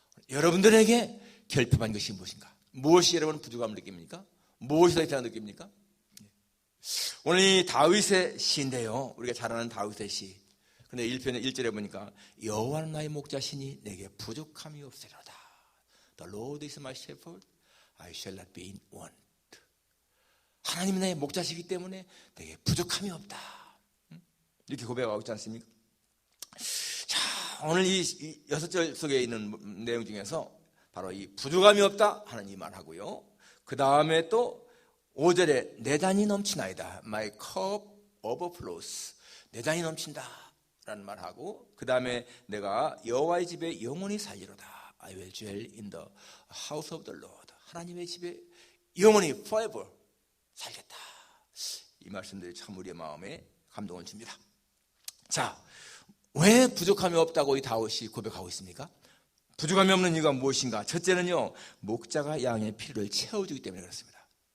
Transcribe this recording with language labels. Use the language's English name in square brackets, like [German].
[Korean] 여러분들에게 결핍한 것이 무엇인가? 무엇이 여러분 부족함을 느낍니까? 무엇이 더 이상을 느낍니까? 오늘 이 다윗의 시인데요, 우리가 잘 아는 다윗의 시. 근데 1편의 1절에 보니까 여호와는 나의 목자시니 내게 부족함이 없으리로다. [English] The Lord is my shepherd, I shall not be in want. [Korean] 하나님이 나의 목자시기 때문에 내게 부족함이 없다. 이렇게 고백하고 있지 않습니까? 자, 오늘 이 6절 속에 있는 내용 중에서 바로 이 부족함이 없다 하는 이 말하고요, 그 다음에 또 5절에 내 잔이 넘치나이다. [English] My cup overflows. [Korean] 내 잔이 넘친다 라는 말하고, 그 다음에 내가 여호와의 집에 영원히 살리로다. [English] I will dwell in the house of the Lord. [Korean] 하나님의 집에 영원히 forever 살겠다. 이 말씀들이 참 우리의 마음에 감동을 줍니다. 자, 왜 부족함이 없다고 이 다윗이 고백하고 있습니까? 부족함이 없는 이유가 무엇인가? 첫째는요, 목자가 양의 필요를 채워주기 때문에 그렇습니다.